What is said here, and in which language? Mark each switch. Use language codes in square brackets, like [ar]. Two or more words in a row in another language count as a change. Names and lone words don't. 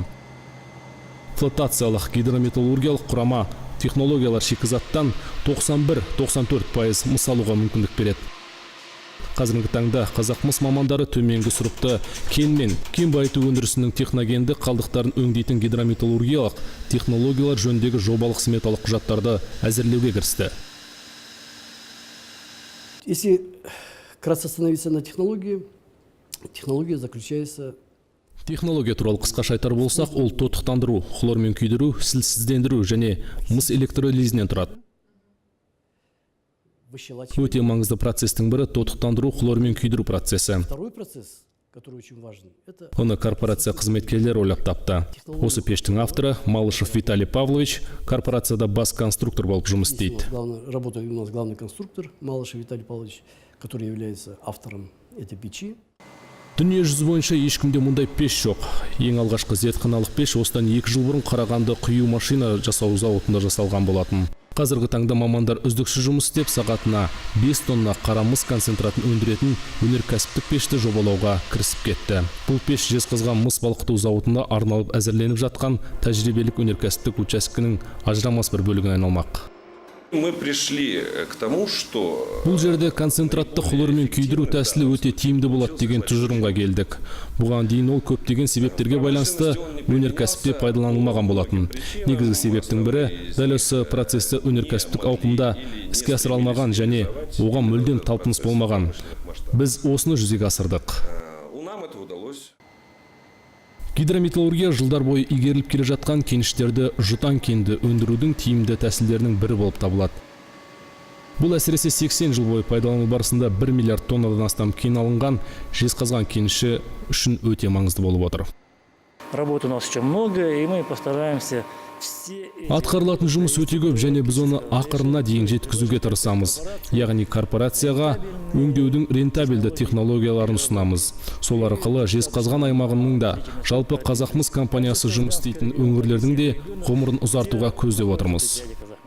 [kk] Флотациялық гидрометаллургиялық құрама технологиялар шикізаттан 91-94% мыс алуға мүмкіндік береді. Қазіргі таңда Қазақмыс мамандары төменгі сұрыпты кен мен кен байыту өндірісінің техногенді қалдықтарын өңдейтін гидрометаллургиялық технологиялар жөніндегі жобалық сметалық құжаттарды әзірлеуге кірісті. [ru] Если кратко остановиться на технологии, технология заключается... [kk] Технология туралы қысқаша айтар болсақ, ол тотықтандыру, хлормен күйдіру, сілсіздендіру және мыс электролизінен тұрады. Өте маңызды процестің бірі тотықтандыру, хлормен күйдіру процесі. [ru] Второй процесс, который очень важен, это... [kk] Оны корпорация қызметкерлері ойлап тапты. Осы пештің авторы Малышев Виталий Павлович корпорацияда бас конструктор болып жұмыс істейді. [ru] Работает у нас главный конструктор Малышев Виталий Павлович, который является автором этой печи. [kk] Дүние жүзі бойынша ешкімде мұндай пеш жоқ. Ең алғашқы зертханалық пеш осыдан 2 жыл бұрын Қарағанды құю машина жасау зауытында жасалған болатын. Қазіргі таңда мамандар үздіксіз жұмыс істеп, сағатына 5 тонна қара мыс концентратын өндіретін өнеркәсіптік пешті жобалауға кірісіп кетті. Бұл пеш Жезқазған мыс балқыту зауытында арналып әзірленіп жатқан тәжірибелік өнеркәсіптік учаскенің ажырамас бір бөлігіне айналмақ. [ru] Мы пришли к тому, что... [kk] Бұл жерде концентратты хлормен күйдіру тәсілі өте тиімді болады деген тұжырымға келдік. Бұған дейін ол көптеген себептерге байланысты өнеркәсіпте пайдаланылмаған болатын. Негізгі себептің бірі дәл осы процесті өнеркәсіптік ауқымда іске асырылмаған және оған мүлдем талпыныс болмаған. Біз осыны жүзеге асырдық. [ru] Нам это удалось. [kk] Гидрометаллургия жылдар бойы игеріліп келе жатқан кеніштерді жұтаң кенді өндірудің тиімді тәсілдерінің бірі болып табылады. Бұл әсіресе 80 жыл бойы пайдалану барысында 1 миллиард тоннадан астам кен алынған Жезқазған кеніші үшін өте маңызды болып отыр. [ru] Работы у нас еще много, и мы постараемся [kk] Атқарылатын жұмыс өте көп және біз оны ақырына дейін жеткізуге тырысамыз. Яғни корпорацияға өңдеудің рентабелді технологияларын ұсынамыз. Сол арқылы Жезқазған аймағының да жалпы Қазақмыс компаниясы жұмыс істейтін өңірлердің де ғұмырын ұзартуға көздеп отырмыз.